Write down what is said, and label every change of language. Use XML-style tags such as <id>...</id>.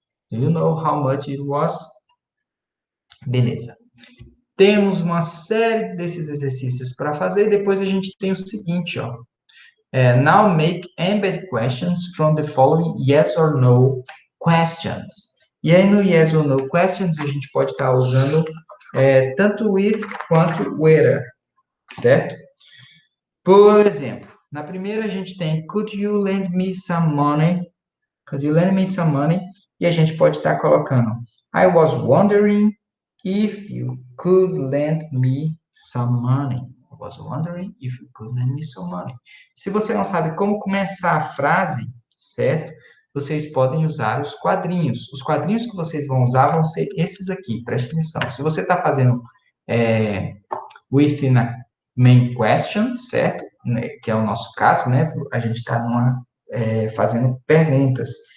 <en>Do you know how much it was?</en> <pt>Beleza. Temos uma série desses exercícios para fazer e depois a gente tem o seguinte, ó.</pt> <en>Now make embedded questions from the following yes or no questions.</en> <pt>E aí no yes or no questions a gente pode estar usando tanto with quanto whether, certo? Por exemplo, na primeira a gente tem</pt> <en>could you lend me some money? Could you lend me some money?</en> <pt>E a gente pode estar colocando</pt> <en>I was wondering if you could lend me some money. I was wondering if you could lend me some money.</en> <pt>Se você não sabe como começar a frase, certo? Vocês podem usar os quadrinhos. Os quadrinhos que vocês vão usar vão ser esses aqui, preste atenção. Se você está fazendo</pt> <en>within a main question,</en> <pt>certo? Que é o nosso caso, né? A gente está fazendo perguntas.</pt>